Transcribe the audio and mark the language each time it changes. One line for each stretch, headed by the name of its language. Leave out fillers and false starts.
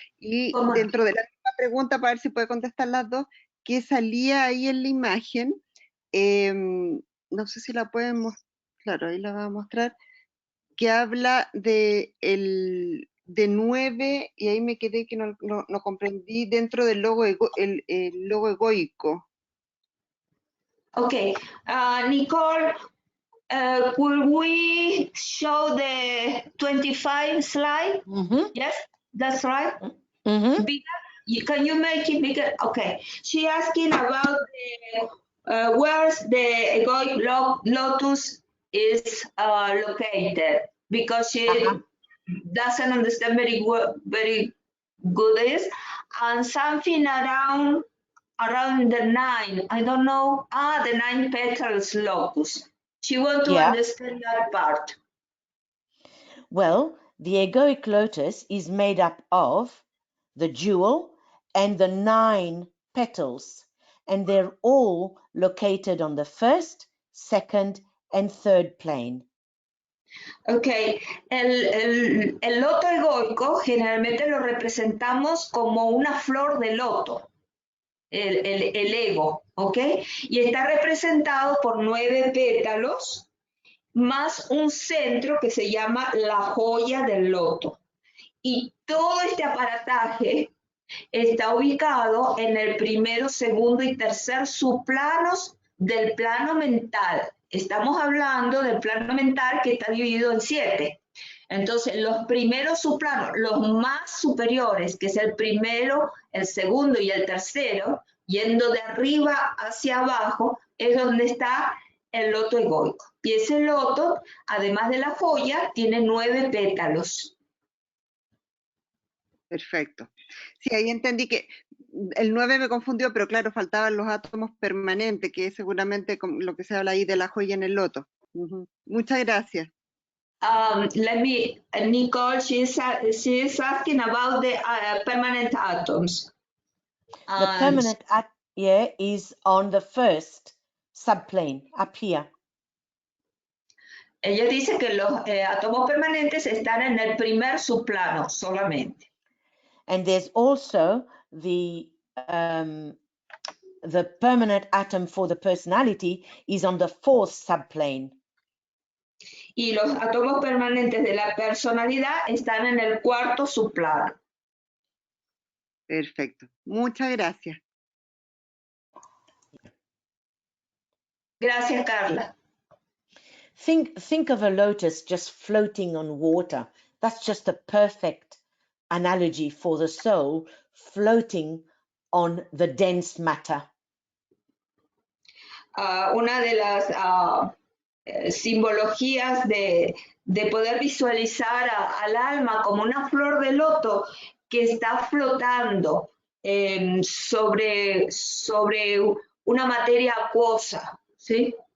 Spanish: Y dentro de la misma pregunta, para ver si puede contestar las dos, ¿qué salía ahí en la imagen? No sé si la pueden mostrar. Claro, ahí la va a mostrar, que habla de 9, y ahí me quedé que no comprendí, dentro del logo, el logo egoico.
English: Okay, Nicole, could we show the 25 slide? Mm-hmm. Yes? That's right. Mm-hmm. Bigger? Can you make it bigger? Okay. She asking about where the egoic lotus is located, because she doesn't understand very good this, and something around the 9. I don't know. The 9 petals lotus. She want to understand that part. Well, the egoic lotus is made up of the jewel and the 9 petals, and they're all located on the first, second, and third plane.
Spanish: Ok, el loto egoico generalmente lo representamos como una flor de loto, el ego, ¿ok? Y está representado por 9 pétalos más un centro que se llama la joya del loto. Y todo este aparataje está ubicado en el primero, segundo y tercer subplanos del plano mental. Estamos hablando del plano mental que está dividido en 7. Entonces, los primeros subplanos, los más superiores, que es el primero, el segundo y el tercero, yendo de arriba hacia abajo, es donde está el loto egoico. Y ese loto, además de la joya, tiene 9 pétalos. Perfecto. Sí, ahí entendí que el 9 me confundió, pero claro, faltaban los átomos permanentes, que es seguramente lo que se habla ahí de la joya en el loto. Muchas gracias.
English: Nicole, she's asking about the permanent atoms. The permanent is on the first subplane, up here.
Spanish: Ella dice que los átomos permanentes están en el primer subplano solamente.
English: And there's also the permanent atom for the personality is on the fourth subplane.
Spanish: Y los átomos permanentes de la personalidad están en el cuarto subplano. Perfecto. Muchas gracias. Gracias, Carla.
English: Think of a lotus just floating on water. That's just a perfect analogy for the soul floating on the dense matter.
Spanish: Una de las simbologías de poder visualizar al alma como una flor de loto que está flotando sobre una materia acuosa, ¿sí?